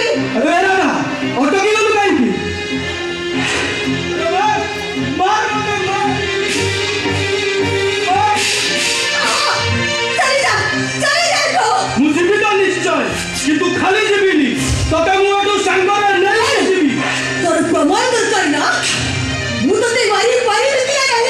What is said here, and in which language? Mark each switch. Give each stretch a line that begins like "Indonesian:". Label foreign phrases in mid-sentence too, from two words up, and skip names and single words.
Odia: ଆରେ ରାଧା ଅଟକି ଗଲୁ କାହିଁକି? ମୁଁ ଯିବି ତ ନିଶ୍ଚୟ, କିନ୍ତୁ ଖାଲି ଯିବିନି, ତତେ ମୁଁ ଏଠୁ ସାଙ୍ଗରେ ନେଇକି ଯିବି।
Bangla: তোর প্রমাণ দরকার না,
Odia: ମୁଁ ତତେ ମାରି ପାରିବି କି ନାହିଁ?